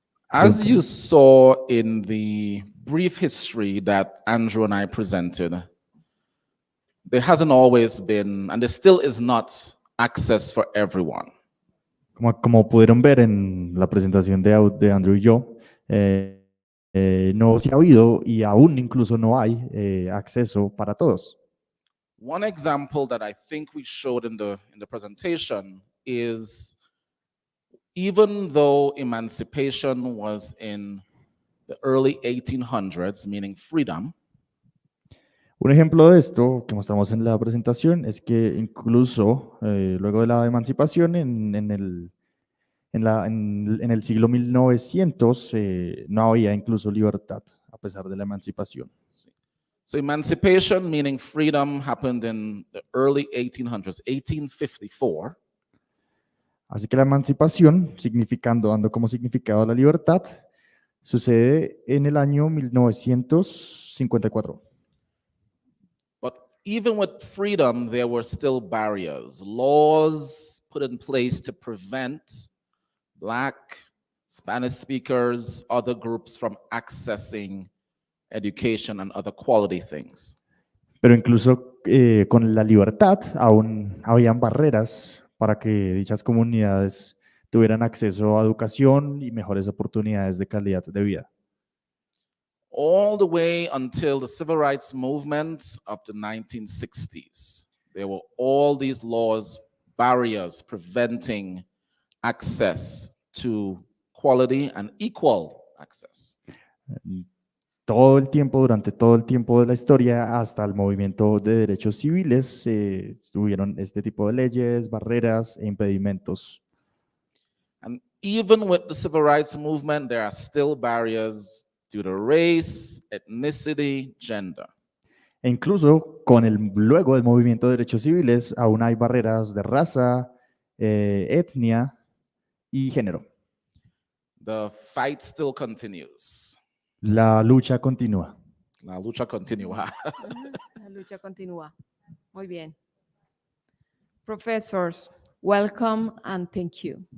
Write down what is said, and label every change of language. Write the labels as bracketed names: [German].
[English] As you saw in the brief history that Andrew and I presented, there hasn't always been, and there still is not, access for everyone. [Spanish] Como pudieron ver en la presentación de Andrew y yo, no se ha habido y aún incluso no hay acceso para todos. [English] One example that I think we showed in the presentation is, even though emancipation was in the early 1800s, meaning freedom, [Spanish] un ejemplo de esto que mostramos en la presentación es que incluso luego de la emancipación en el siglo 1900 no había incluso libertad a pesar de la emancipación. [English] So emancipation, meaning freedom, happened in the early 1800s, 1854. [Spanish] Así que la emancipación, dando como significado la libertad, sucede en el año 1954. [English] But even with freedom, there were still barriers, laws put in place to prevent Black, Spanish speakers, other groups from accessing education and other quality things. [Spanish] Pero incluso con la libertad aún habían barreras para que dichas comunidades tuvieran acceso a educación y mejores oportunidades de calidad de vida. [English] All the way until the civil rights movement of the 1960s, there were all these laws, barriers preventing access to quality and equal access. [Spanish] Durante todo el tiempo de la historia, hasta el movimiento de derechos civiles, tuvieron este tipo de leyes, barreras e impedimentos. [English] And even with the civil rights movement, there are still barriers due to race, ethnicity, gender. [Spanish] E incluso luego del movimiento de derechos civiles, aún hay barreras de raza, etnia y género. [English] The fight still continues. [Spanish] La lucha continúa. La lucha continúa. La lucha continúa. Muy bien. [English] Professors, welcome and thank you.